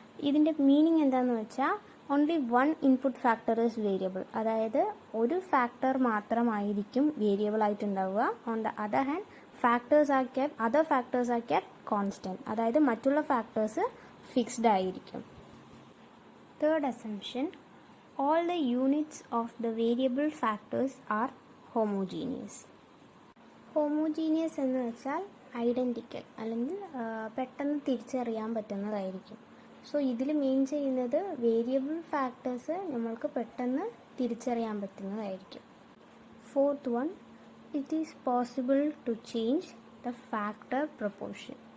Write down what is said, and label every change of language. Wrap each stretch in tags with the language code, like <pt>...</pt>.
<ml>ഇതിൻ്റെ മീനിങ് എന്താണെന്ന് വെച്ചാൽ</ml> <en>only one input factor is variable,</en> <ml>അതായത് ഒരു ഫാക്ടർ മാത്രമായിരിക്കും variable ആയിട്ടുണ്ടാവുക.</ml> <en>on the other hand other factors are kept constant,</en> <ml>അതായത് മറ്റുള്ള ഫാക്ടേഴ്സ് ഫിക്സ്ഡ് ആയിരിക്കും.</ml> <en>Third assumption, all the units of the variable factors are homogeneous.</en> <ml>Homogeneous എന്ന് വെച്ചാൽ identical അല്ലെങ്കിൽ പെട്ടെന്ന് തിരിച്ചറിയാൻ പറ്റുന്നതായിരിക്കും. സോ ഇതിൽ മെയിൻ ചെയ്യുന്നത് വേരിയബിൾ ഫാക്ടേഴ്സ് നമ്മൾക്ക് പെട്ടെന്ന് തിരിച്ചറിയാൻ പറ്റുന്നതായിരിക്കും.</ml> <en>Fourth one, it is possible to change the factor proportion.</en>